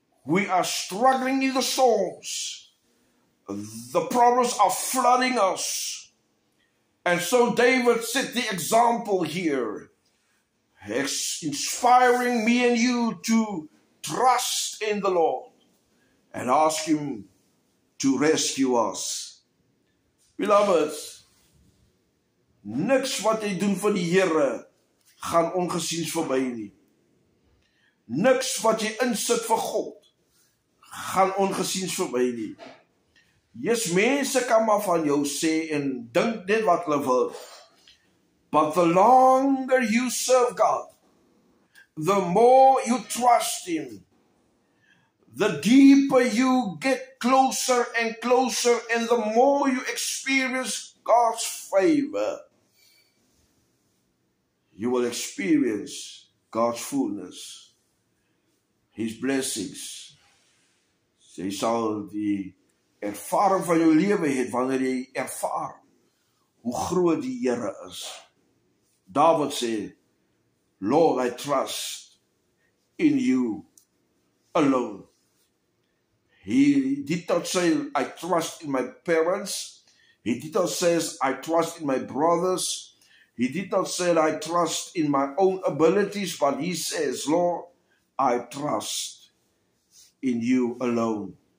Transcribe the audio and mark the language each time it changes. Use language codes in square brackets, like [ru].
[en] We are struggling in the storms. The problems are flooding us. And so David set the example here, inspiring me and you to trust in the Lord and ask Him to rescue us. [af] Beloved, niks wat jy doen vir die Here gaan ongesiens verby nie. Niks wat jy insit vir God gaan ongesiens verby nie. Yes, mense kan maar van jou sê en dink net wat hulle wil. [en] But the longer you serve God, the more you trust Him, the deeper you get closer and closer, and the more you experience God's favor, you will experience God's fullness, His blessings. [af] Jy sal die ervaring van jou lewe hê wanneer jy ervaar hoe groot die Here is. [en] David sê, Lord, I trust in you alone. He did not say, I trust in my parents. He did not say, I trust in my brothers. He did not say, I trust in my own abilities, but he says, Lord, I trust in you alone.